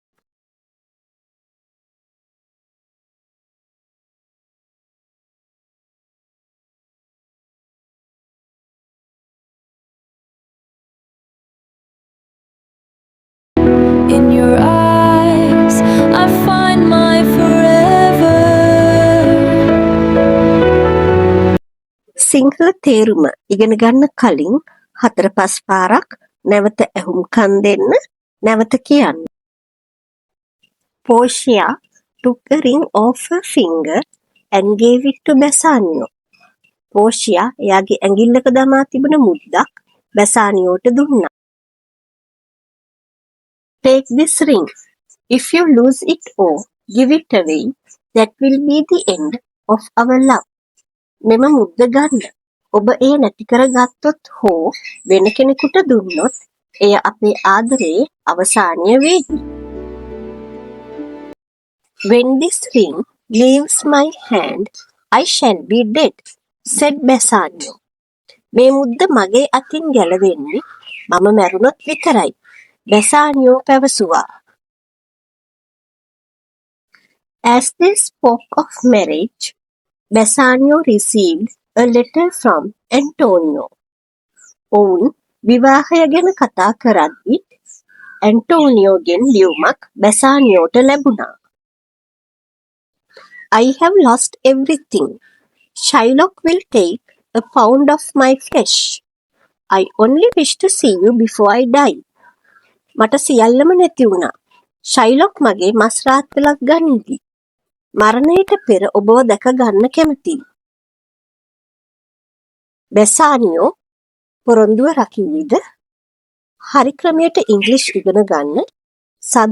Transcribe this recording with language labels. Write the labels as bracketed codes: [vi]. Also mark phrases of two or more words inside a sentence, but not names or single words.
[en] In your eyes, I find my forever. [si] සිංහල තේරුම ඉගෙන ගන්න කලින් 4-5 පාරක් නැවත ඇහුම්කන් දෙන්න, නැවත කියන්න. [en] Portia took a ring off her finger and gave it to Bassanio. [si] Portia එයාගේ ඇඟිල්ලක දමා තිබුණ මුද්දක් බැසානියෝට දුන්නා. [en] Take this ring. If you lose it or give it away, that will be the end of our love. [si] මෙම මුද්ද ගන්න. ඔබ එය නැති කරගත්තොත් හෝ වෙන කෙනෙකුට දුන්නොත් එය අපේ ආදරයේ අවසානය වේවි. [en] When this ring leaves my hand, I shall be dead, said Bassanio. [si] මේ මුද්ද මගේ අතින් ගැලවෙන්නේ මම මැරුණොත් විතරයි. බැසානියෝ පැවසුවා. [en] As they spoke of marriage, Bassanio received a letter from Antonio. [si] ඔවුන් විවාහය ගැන කතා කරද්දී ඇන්ටෝනියෝගෙන් ලියුමක් බැසානියෝට ලැබුණා. [en] I have lost everything. Shylock will take a pound of my flesh. I only wish to see you before I die. [si] මට සියල්ලම නැති වුණා. ෂයිලොක් මගේ මස් රාත්තලක් ගනිති. මරණයට පෙර ඔබව දැක ගන්න කැමතියි. බැසානියෝ පොරොන්දුව රකින්නේද? හරි ක්‍රමයට ඉංග්‍රීසි ඉගෙන ගන්න.